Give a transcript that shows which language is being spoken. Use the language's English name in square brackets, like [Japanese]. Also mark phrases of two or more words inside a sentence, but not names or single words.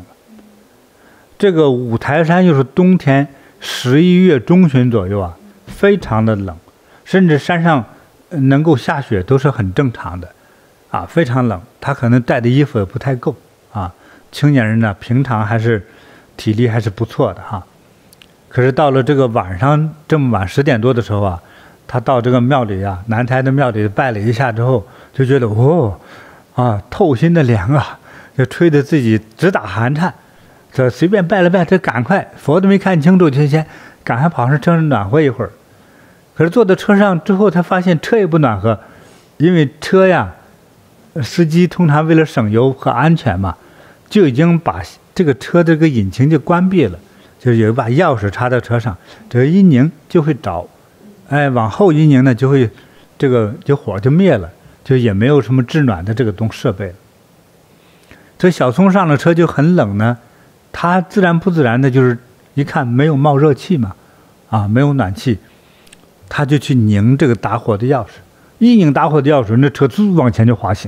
[Chinese] 這個五台山又是冬天11月中旬左右啊，非常的冷。甚至山上能夠下雪都是很正常的，啊，非常冷，他可能帶的衣服也不太夠啊。青年人呢，平常還是體力還是不錯的哈。可是到了這個晚上這麼晚10點多的時候啊，他到這個廟裡啊，南台的廟裡拜了一下之後，就覺得透心的涼啊，就吹得自己直打寒顫。這隨便拜了拜，這趕快佛都沒看清楚，就先趕快跑上車上暖和一會兒。可是坐到車上之後，他發現車也不暖和，因為車呀，司機通常為了省油和安全嘛，就已經把這個車的這個引擎就關閉了，就是有一把鑰匙插在車上，這個一擰就會着，往後一擰呢就會這個就火就滅了，就也沒有什麼制暖的這個設備了。這小松上了車就很冷呢，他自然不自然的就是一看沒有冒熱氣嘛，沒有暖氣。他就去擰這個打火的鑰匙，一擰打火的鑰匙，那車嗚往前就滑行。